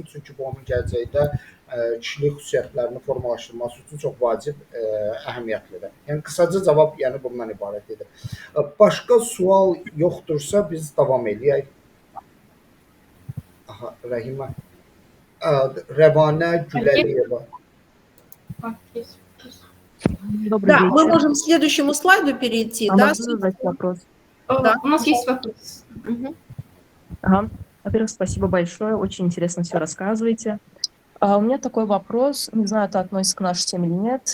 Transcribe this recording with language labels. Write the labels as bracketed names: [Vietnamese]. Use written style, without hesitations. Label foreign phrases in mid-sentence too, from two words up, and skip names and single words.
[Azerbaijani] Çünki bu onun gələcəkdə kişilik xüsusiyyətlərini formalaşdırması üçün çox vacib, əhəmiyyətlidir. Yəni qısaca cavab yəni bundan ibarət idi. Başqa sual yoxdursa biz davam edək. Aha, Rəhimə. Rəvanə Güləliyeva. [Russian] Добрый Да, мы вечер. можем к следующему слайду перейти. Да? Могу задать вопрос? Да. У нас есть вопрос. Ага. Во-первых, спасибо большое, очень интересно все рассказываете. У меня такой вопрос, не знаю, это относится к нашей теме или нет.